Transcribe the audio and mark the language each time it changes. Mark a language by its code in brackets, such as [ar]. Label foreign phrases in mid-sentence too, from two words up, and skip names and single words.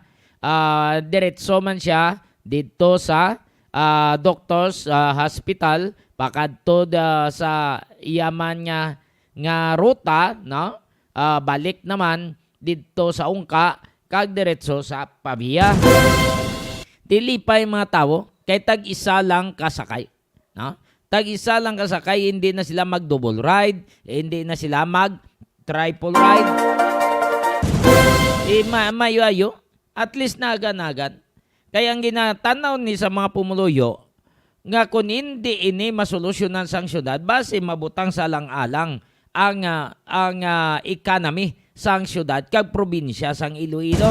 [hil] Diretso man siya dito sa Doctors Hospital pakadto sa iyaman nga ruta, no, balik naman dito sa Ungka kag diretso sa Pavia. Dili pa yung mga tao kay tag-isa lang kasakay, no? [tl] Tag-isa lang kasakay, hindi na sila mag-double ride, hindi na sila mag-triple ride. [hil] Mayo-ayo, [en] at least [hil] nagan-nagan. Kaya ang ginatanaw ni sa mga pumuluyo, nga kung hindi ini masolusyonan sang syudad, base mabutang sa lang-alang ang economy sang syudad kag probinsya sang Iloilo.